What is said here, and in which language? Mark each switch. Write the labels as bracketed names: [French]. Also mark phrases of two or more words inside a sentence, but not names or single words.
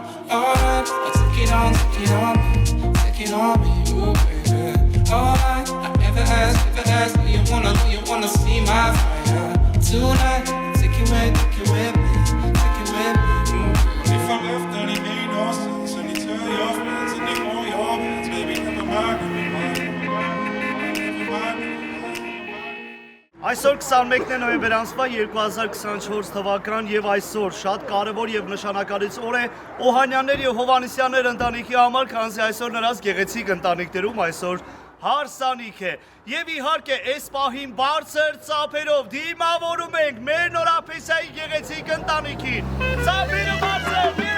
[English] Alright, take it on me, ooh baby. Alright, I ever ask, do you wanna see my fire? Tonight, take it with me, ooh baby. If I left, then it made no sense. And you tell your friends and they hold your hands, baby, never mind. [Armenian] Այսօր 21 նոյեմբեր ամսվա 2024 թվական եւ այսօր շատ կարեւոր եւ նշանակալից օր է Օհանյաններ եւ Հովանեսյաններ ընտանիքի համար, քանզի այսօր նրանց գեղեցիկ ընտանիքներում այսօր հարսանիք է։ Եվ իհարկե այս պահին բարձր ծափերով դիմավորում ենք մեր նորապեսայի գեղեցիկ ընտանիքին։ Ծափերը բարձր,